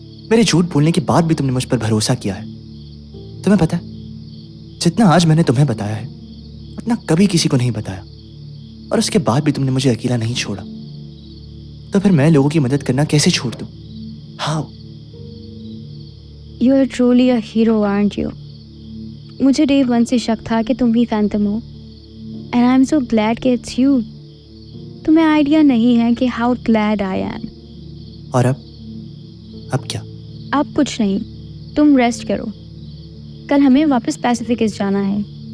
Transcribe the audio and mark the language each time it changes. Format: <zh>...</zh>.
<hi>मेरे झूठ बोलने के बाद भी तुमने मुझ पर भरोसा किया है। तुम्हें पता है, जितना आज मैंने तुम्हें बताया है, उतना कभी किसी को नहीं बताया, और उसके बाद भी तुमने मुझे अकेला नहीं छोड़ा। तो फिर मैं लोगों की मदद करना कैसे छोड़ दूं?</hi> <en>How? You are truly a hero, aren't you?</en> <hi>मुझे डे 1 से शक था कि तुम भी फैंटम हो,</hi> <en>and I'm so glad</en> <hi>कि</hi> <en>it's you.</en> <hi>तुम्हें आइडिया नहीं है कि</hi> <en>how glad I am.</en> <hi>और अब क्या? अब कुछ नहीं, तुम रेस्ट करो। कल हमें वापस पैसिफिकस जाना है।</hi>